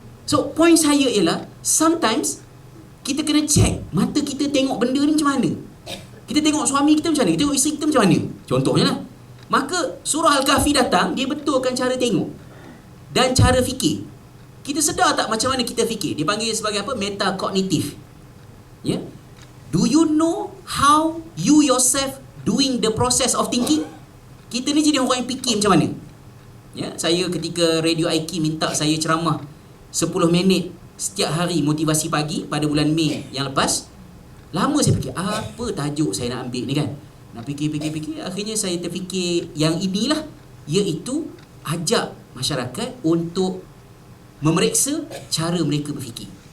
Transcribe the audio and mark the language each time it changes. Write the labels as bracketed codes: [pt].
[ms] So point saya ialah, sometimes kita kena check mata kita tengok benda ni macam mana. Kita tengok suami kita macam mana, kita tengok isteri kita macam mana. Contohnya lah, maka surah Al-Kahfi datang, dia betulkan cara tengok dan cara fikir. Kita sedar tak macam mana kita fikir? Dia panggil sebagai apa? Metakognitif. [en] Do you know how you yourself doing the process of thinking? [ms] Kita ni jadi orang yang fikir macam mana. Saya ketika Radio IQ minta saya ceramah 10 minit setiap hari motivasi pagi pada bulan Mei yang lepas, lama saya fikir apa tajuk saya nak ambil ni kan. Nak fikir, akhirnya saya terfikir yang inilah, iaitu ajak masyarakat untuk memeriksa cara mereka berfikir.